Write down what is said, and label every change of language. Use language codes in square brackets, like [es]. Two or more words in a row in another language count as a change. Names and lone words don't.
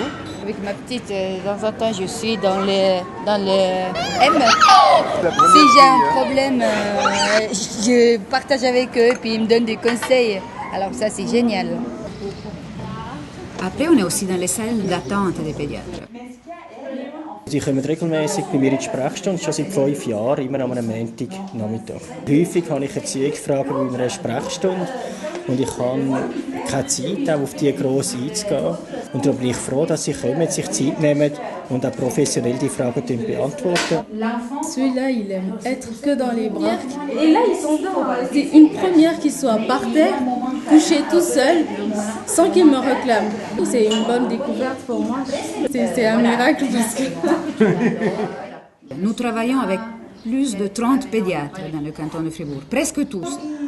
[fr] Avec ma petite, de temps en temps, je suis dans le M. Si j'ai un problème, je partage avec eux puis ils me donnent des conseils. Alors ça, c'est génial. Après, on est aussi dans les salles d'attente des pédiatres. [de] Sie kommen regelmäßig bei mir in die Sprechstunde, schon seit 5 Jahren, immer am Montagnachmittag. Häufig habe ich Erziehungsfragen bei einer Sprechstunde und ich habe keine Zeit, auch auf die gross einzugehen. Und darum bin ich froh, dass sie kommen, sich Zeit nehmen und auch professionell die Fragen beantworten. [fr] Celui-là, il aime être que dans les bras. Et là, ils sont là. C'est une première qu'il soit par terre, couché tout seul, sans qu'il me réclame. C'est une bonne découverte pour moi. C'est un miracle parce que... Nous travaillons avec plus de 30 pédiatres dans le canton de Fribourg, presque tous.